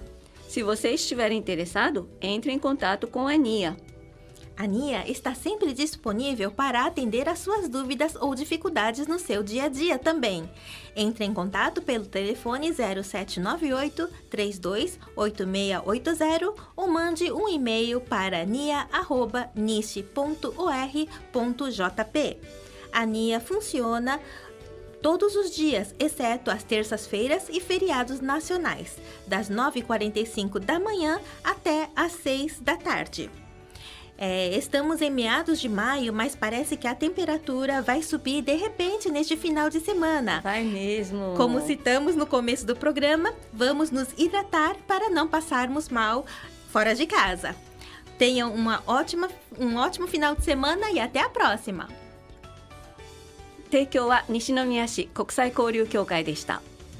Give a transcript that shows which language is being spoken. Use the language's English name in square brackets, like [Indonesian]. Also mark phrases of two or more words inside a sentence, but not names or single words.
[Portuguese] Se você estiver interessado, entre em contato com a Nia. A Nia está sempre disponível para atender às suas dúvidas ou dificuldades no seu dia a dia também. Entre em contato pelo telefone 0798 328680 ou mande um e-mail para nia@niche.or.jp. A Nia funciona todos os dias, exceto às terças-feiras e feriados nacionais, das 9h45 da manhã até às 6 da tarde. Estamos em meados de maio, mas parece que a temperatura vai subir de repente neste final de semana. Vai mesmo. Como citamos no começo do programa, vamos nos hidratar para não passarmos mal fora de casa. Tenham um ótimo final de semana e até a próxima! [Japanese] 提供は西宮市国際交流協会でした。